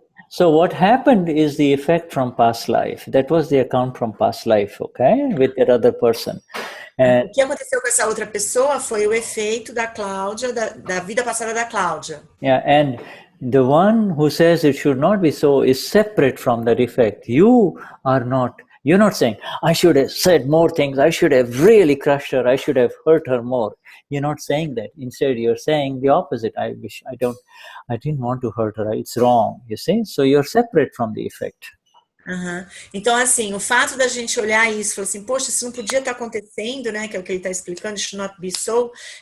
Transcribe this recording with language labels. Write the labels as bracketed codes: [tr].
[en] so what happened is the effect from past life. That was the account from past life, okay, with that other person. And [pt] O que aconteceu com essa outra pessoa foi o efeito da Cláudia, da vida passada da Cláudia. [en] yeah, and the one who says it should not be so is separate from that effect. You're not saying, I should have said more things, I should have really crushed her, I should have hurt her more. You're not saying that. Instead, you're saying the opposite. I didn't want to hurt her. It's wrong, you see? So you're separate from the effect. Uhum. [pt] Então, assim, o fato da gente olhar isso e falar assim, poxa, isso não podia estar acontecendo, né? Que é o que ele está explicando, [en] it should not be so.